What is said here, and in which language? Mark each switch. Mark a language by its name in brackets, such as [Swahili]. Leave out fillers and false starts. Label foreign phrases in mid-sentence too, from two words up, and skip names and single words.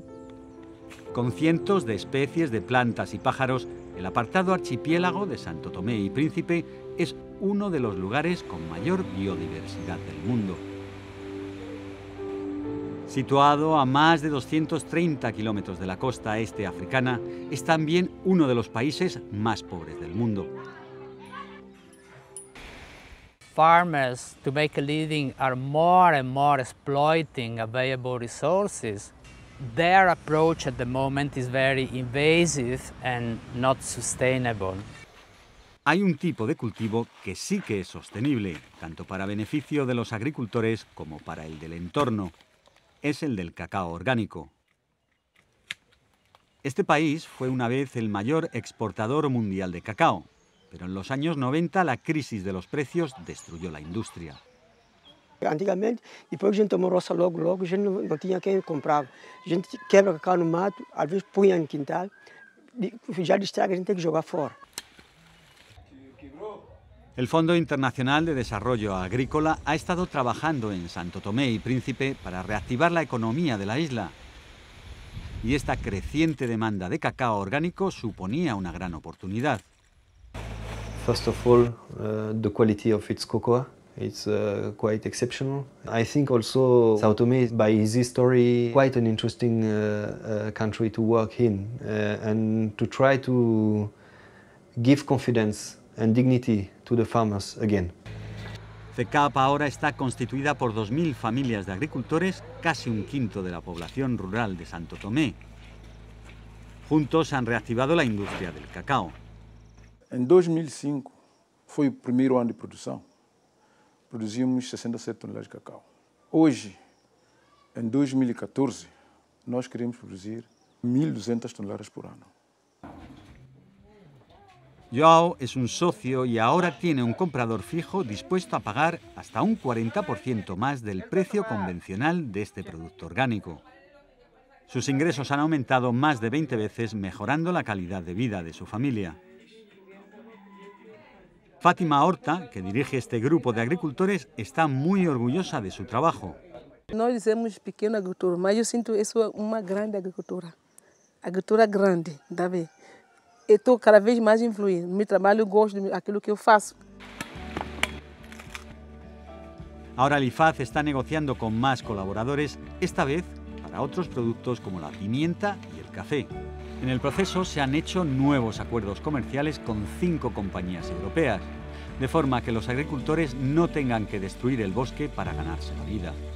[Spanish] Con cientos de especies de plantas y pájaros, el apartado archipiélago de Santo Tomé y Príncipe es uno de los lugares con mayor biodiversidad del mundo. Situado a más de 230 kilómetros de la costa este africana, es también uno de los países más pobres del mundo. [English] Farmers, to make a living, are more and more exploiting available resources. Their approach at the moment is very invasive and not sustainable. [Spanish] Hay un tipo de cultivo que sí que es sostenible, tanto para beneficio de los agricultores como para el del entorno. Es el del cacao orgánico. Este país fue una vez el mayor exportador mundial de cacao, pero en los años 90 la crisis de los precios destruyó la industria. [Portuguese] Antigamente, depois que a gente tomou roça logo, a gente não tinha quem comprava. A gente quebra cacau no mato, às vezes punha no quintal, já destraga, a gente tem que jogar fora. [Spanish] El Fondo Internacional de Desarrollo Agrícola ha estado trabajando en Santo Tomé y Príncipe para reactivar la economía de la isla. Y esta creciente demanda de cacao orgánico suponía una gran oportunidad. [English] First of all, the quality of its cocoa, it's quite exceptional. I think also Sao Tomé is, by its history, quite an interesting country to work in and to try to give confidence and dignity to the farmers again. [Spanish] CECAP ahora está constituida por 2.000 familias de agricultores, casi un quinto de la población rural de Santo Tomé. Juntos han reactivado la industria del cacao. [Portuguese] Em 2005 foi o primeiro ano de produção. Produzimos 67 toneladas de cacau. Hoje, em 2014, nós queremos produzir 1.200 toneladas por ano. [Spanish] Joao es un socio y ahora tiene un comprador fijo dispuesto a pagar hasta un 40% más del precio convencional de este producto orgánico. Sus ingresos han aumentado más de 20 veces, mejorando la calidad de vida de su familia. Fátima Horta, que dirige este grupo de agricultores, está muy orgullosa de su trabajo. [Portuguese] Nós dizemos pequena agricultura, mas eu sinto isso uma grande agricultura. Agricultura grande, tá vendo? Eu estou cada vez mais influindo. No meu trabalho eu gosto daquilo que eu faço. [Spanish] Ahora el IFAZ está negociando con más colaboradores, esta vez para otros productos como la pimienta y el café. En el proceso se han hecho nuevos acuerdos comerciales con 5 compañías europeas, de forma que los agricultores no tengan que destruir el bosque para ganarse la vida.